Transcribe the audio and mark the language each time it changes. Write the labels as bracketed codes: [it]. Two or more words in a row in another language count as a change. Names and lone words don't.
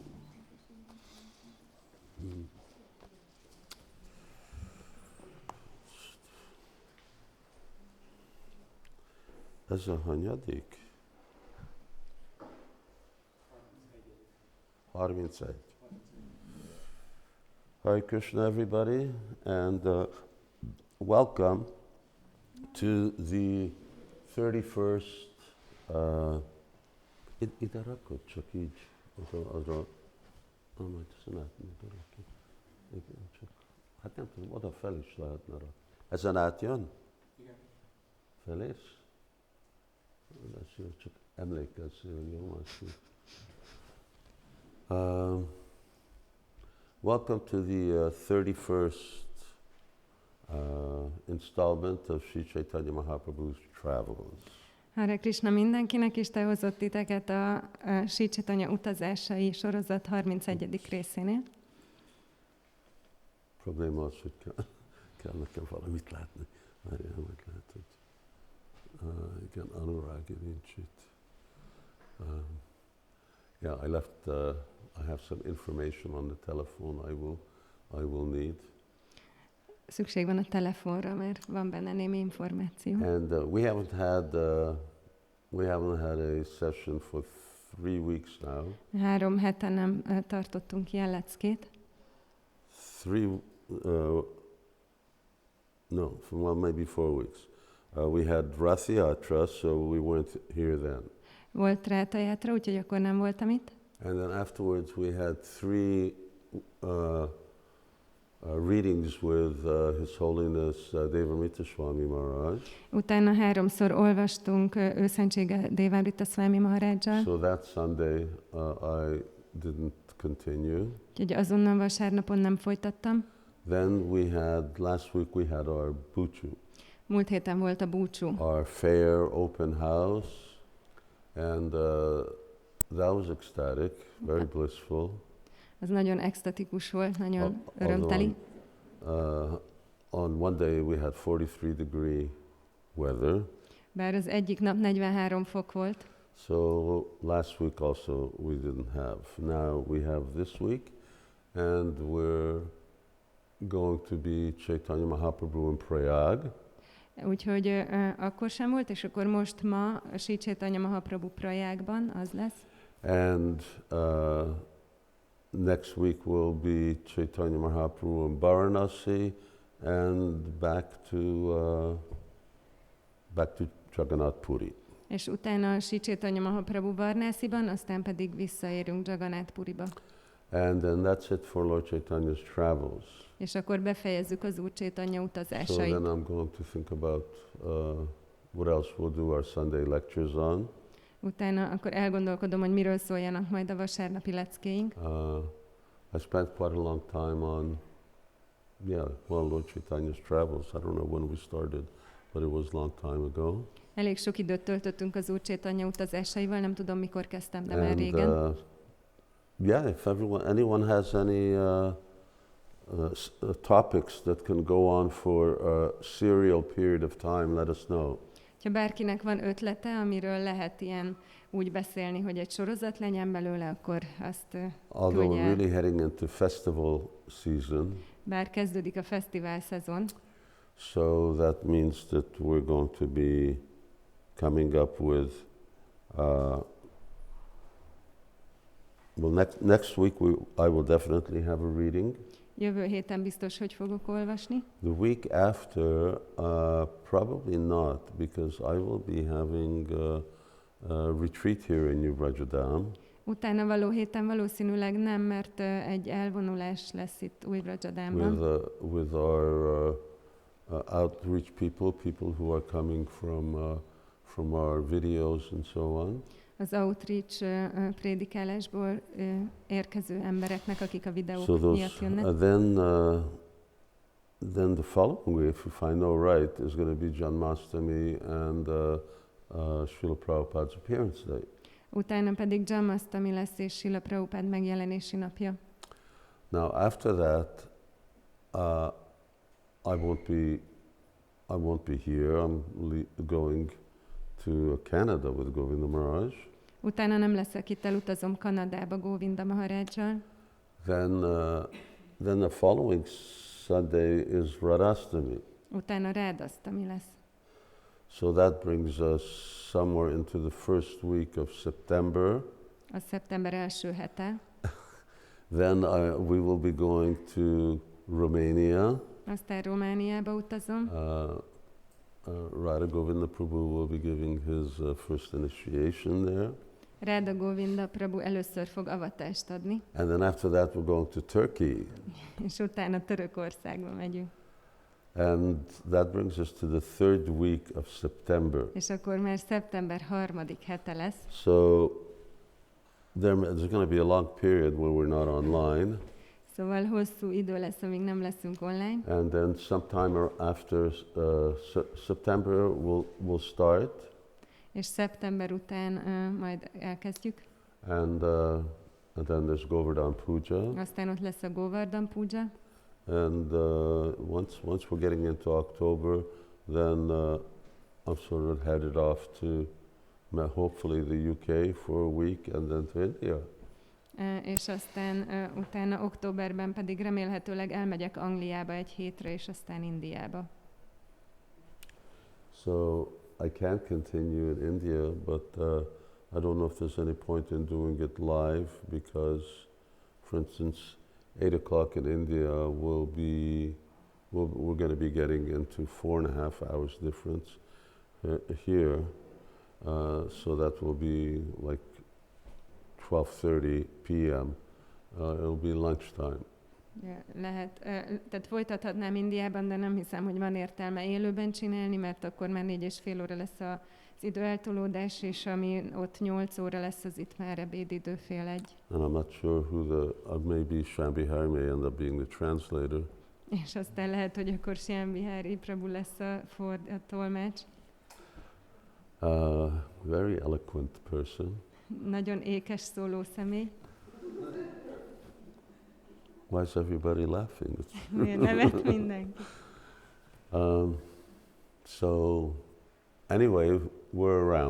[hu] Ez a hanyadik? 31. [en] Hare Krishna, everybody, and welcome to the 31st. [hu] Ide rakod, csak így, majd ezt látni, igen, csak, hát nem tudom, oda fel is lehetne rakni. Ezen átjön? Igen. Felés? Ez jó, csak emlékezzél, jó? [en] Welcome to the 31st installment of Sri Caitanya Mahaprabhu's Travels. [hu] Hare Krishna mindenkinek, Isten hozott titeket a Sri Caitanya utazásai sorozat 31. részénél. Probléma az, hogy kell nekem valamit látni. Várjál, meg látod. Igen, Anuragi nincs itt. [en] Yeah, I left. I have some information on the telephone I will need. [hu] Szükség van a telefonra, mert van benne némi információ. [en] And we haven't had a session for 3 weeks now. [hu] 3 hete nem tartottunk ilyen leckét. [en] Well, maybe 4 weeks. We had Rath Yatra, so we weren't here then. [hu] Volt Rátha Játra, úgyhogy akkor nem voltam itt. [en] And then afterwards we had 3 readings with His Holiness Devamrita Swami Maharaj. [hu] Utána 3-szor olvastunk Őszentsége Devamrita Swami Maharajjal. [en] So that Sunday I didn't continue. [hu] Úgyhogy azonnal vasárnapon nem folytattam. [en] Then last week we had our búcsú. [hu] Múlt héten volt a búcsú. [en] Our fair open house. And that was ecstatic, very blissful. [hu] Az nagyon extatikus volt, nagyon [en] Although [hu] örömteli. [en] On one day we had 43-degree weather. [hu] Bár az egyik nap 43 fok volt, [en] So last week also we didn't have. Now we have this week, and we're going to be Caitanya Mahaprabhu in Prayāga. [hu] úgyhogy akkor sem volt, és akkor most ma a Sri Caitanya Mahaprabhu Prajágban az lesz. [en] And next week will be Caitanya Mahaprabhu in Varanasi, and back to Jagannath Puri. [hu] És utána a Sri Caitanya Mahaprabhu Varnásziban, aztán pedig visszaérünk Jagannath Puriba. [en] And then that's it for Lord Chaitanya's travels. [hu] És akkor befejezzük az Úr Caitanya [en] So [hu] utazásait. [en] then I'm going to think about what else we'll do our Sunday lectures on. [hu] Utána akkor elgondolkodom, hogy miről szóljanak majd a vasárnapi leckéink. [en] I spent quite a long time on, Lord Chaitanya's travels. I don't know when we started, but it was a long time ago. [hu] Elég sok időt töltöttünk az Úr Caitanya utazásaival, nem tudom mikor kezdtem, de már régen. [en] If anyone has any topics that can go on for a serial period of time, let us know. [hu] Ha bárkinek van ötlete, amiről lehet ilyen úgy beszélni, hogy egy sorozat legyen belőle, akkor azt [en] Although [hu] küldje [en] we're [hu] el. [en] really heading into festival season, [hu] Bár kezdődik a fesztivál szezon, [en] so that means that we're going to be coming up with next week I will definitely have a reading. [hu] jövő héten biztos, hogy fogok olvasni. [en] The week after, probably not, because I will be having a retreat here in New Vrajadam. [hu] Utána való héten valószínűleg nem, mert egy elvonulás lesz itt Új-Vrajadamban. [en] With our outreach people who are coming from our videos and so on. [hu] Az outreach prédikálásból érkező embereknek, akik a videók [en] So [hu] miatt jönnek. [en] Then the following week, if I know right, is going to be Janmashtami and Srila Prabhupada's appearance day. [hu] Utána pedig Janmashtami lesz és Srila Prabhupád megjelenési napja. [en] Now after that, I won't be here. I'm going to Canada with Govinda Maharaj. [hu] Utána nem leszek itt, elutazom Kanadába Govinda Maharajjal. [en] Then the following Sunday is Radhastami. [hu] Utána Rádasztami lesz. [en] So that brings us somewhere into the first week of September. [hu] A szeptember első hete. [en] Then we will be going to Romania. [hu] Aztán Romániába utazom. [en] Radha Govinda Prabhu will be giving his first initiation there. [hu] Ráda Govinda Prabhu először fog avatást adni. [en] And then after that we're going to Turkey. [hu] És utána Törökországba megyünk. [en] And that brings us to the third week of September. [hu] És akkor már szeptember 3. hete lesz. [en] So there's going to be a long period where we're not online. [hu] Szóval hosszú idő lesz, amíg nem leszünk online. [en] And then sometime after September we'll start. [hu] És szeptember után majd elkezdjük. [en] And then there's Govardhan Puja. [hu] Aztán ott lesz a Govardhan Puja. [en] And once we're getting into October, then I'm sort of headed off to hopefully the UK for a week and then to India. [hu] És aztán utána októberben pedig remélhetőleg elmegyek Angliába egy hétre, és aztán Indiába. [en] So I can't continue in India, but I don't know if there's any point in doing it live because, for instance, 8 o'clock in India we're going to be getting into 4.5 hours difference here, so that will be like 12:30 p.m. It'll be lunchtime. [hu] Lehet, tehát folytathatnám Indiában, de nem hiszem, hogy van értelme élőben csinálni, mert akkor már 4,5 óra lesz az időeltolódás, és ami ott 8 óra lesz, az itt már ebédidő 12:30. [en] And I'm not sure who maybe Shambhi Hari may end up being the translator. [hu] És aztán lehet, hogy akkor Shambhi Hari Prabhu lesz a tolmács. [en] Very eloquent person. [hu] Nagyon ékes szóló személy. [en] Why is everybody laughing? [hu] Miért nevet mindenki? [en] So, anyway, we're around.